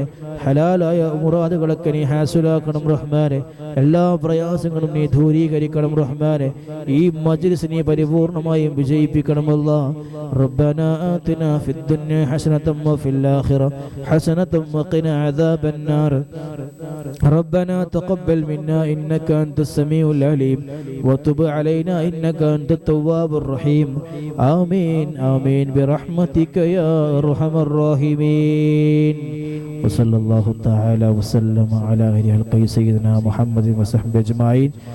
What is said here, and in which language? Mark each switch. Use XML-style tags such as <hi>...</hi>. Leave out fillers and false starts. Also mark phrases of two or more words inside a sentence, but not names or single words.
<ml>ഹലാലായ മുറാദുകളൊക്കെ നീ ഹാസിലാക്കണം റഹ്മാനെ. എല്ലാ പ്രയാസങ്ങളും നീ ദൂരീകരിക്കണം റഹ്മാനെ. ഈ മജ്ലിസ് നീ പരിപൂർണമായും വിജയിപ്പിക്കണമല്ല.</ml> <ar>ربنا آتنا في الدنيا حسنة وفي الآخرة حسنة وقنا عذاب النار. ربنا تقبل منا إنك أنت السميع العليم وتب علينا إنك أنت التواب الرحيم. آمين آمين برحمتك يا أرحم الراحمين. وصلى الله تعالى وسلم على خير خلق سيدنا محمد وصحبه أجمعين.</ar>